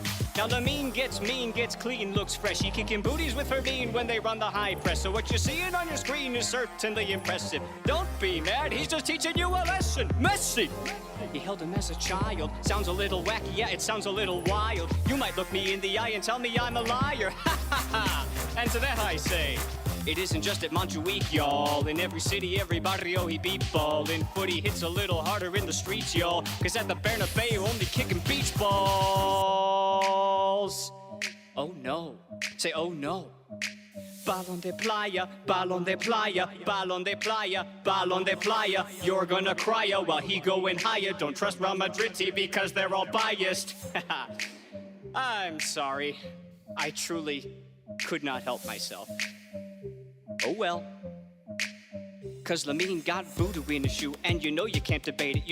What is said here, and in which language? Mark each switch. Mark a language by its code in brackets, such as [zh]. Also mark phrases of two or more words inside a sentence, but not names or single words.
[en] Now Lamine gets mean, gets clean, looks fresh. He kicking booties with Fermin when they run the high press. So what you're seeing on your screen is certainly impressive. Don't be mad, he's just teaching you a lesson. Messi! He held him as a child. Sounds a little wacky, yeah, it sounds a little wild. You might look me in the eye and tell me I'm a liar. Ha ha ha! And to that I say, it isn't just at Montjuic, y'all. In every city, every barrio, he beat ballin'. Footy hits a little harder in the streets, y'all. Cause at the Bernabeu, only kicking beach balls. Oh no. Say, oh no. [es] Balón de playa, balón de playa, balón de playa, balón de playa. [en] You're gonna cry while he going higher. Don't trust Real Madrid because they're all biased. I'm sorry. I truly could not help myself. Oh well. Cause Lamine got voodoo in his shoe, and you know you can't debate it.